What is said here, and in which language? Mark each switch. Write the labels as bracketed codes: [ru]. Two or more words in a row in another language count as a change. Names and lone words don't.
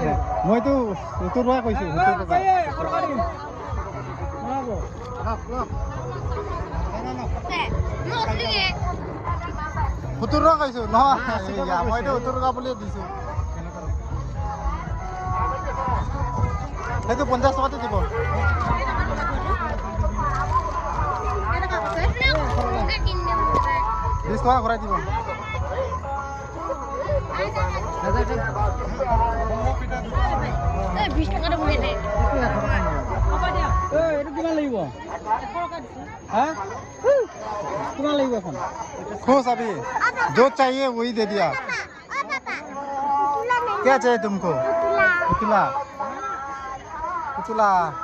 [as] মইতো 70 টকা কৈছো 70 টকা 70 টকা কৈছো নহয় মইতো 70 টকা বুলি দিছো সেইটো 50 টকাতে দিব 20 টকা ঘূৰাই দিব [hi] खुश अभी जो चाहिए वही दे दिया क्या चाहिए तुमको पुतला पुतला